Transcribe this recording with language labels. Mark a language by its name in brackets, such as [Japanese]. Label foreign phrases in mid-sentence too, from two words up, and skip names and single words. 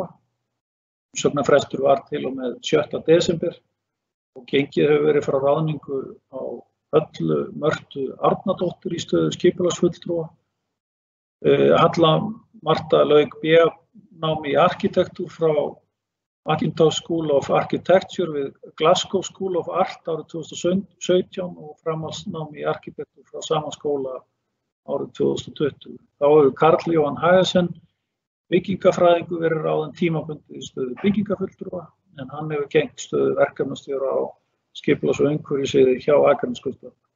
[Icelandic] Umsóknarfrestur var til og með 7. desember og gengið hefur verið frá ráðningu á Höllu Mörtu Árnadóttur í stöðu skipulagsfulltrúa. Halla Marta lauk BA-námi í arkitektúr frá Macintosh School of Architecture við Glasgow School of Art árið 2017 og framhaldsnámi í arkitektúr frá sama skóla árið 2020. Þá hefur Karl Jóhann Hagason, byggingafræðingur, verið ráðinn tímabundið í stöðu byggingafulltrúa en hann hefur gegnt stöðu verkefnastjóra á skipulags- og umhverfissviði hjá Akraneskaupstað.